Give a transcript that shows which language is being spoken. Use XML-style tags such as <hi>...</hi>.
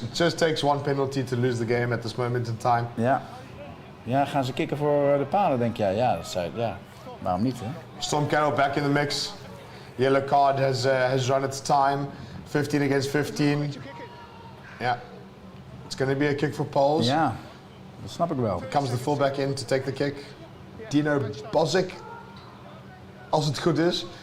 <en>It just takes one penalty to lose the game at this moment in time.</en> <nl>Ja. Ja, gaan ze kicken voor de palen, denk jij? Ja, ja. Waarom niet, hè?</nl> <en>Storm Carroll back in the mix. Yellow card has run its time. 15 against 15. Yeah. It's going to be a kick for Poles.</en> <nl>Ja, dat snap ik wel.</nl> <en>Comes the fullback in to take the kick. Dino Bozic.</en> <nl>Als het goed is.</nl>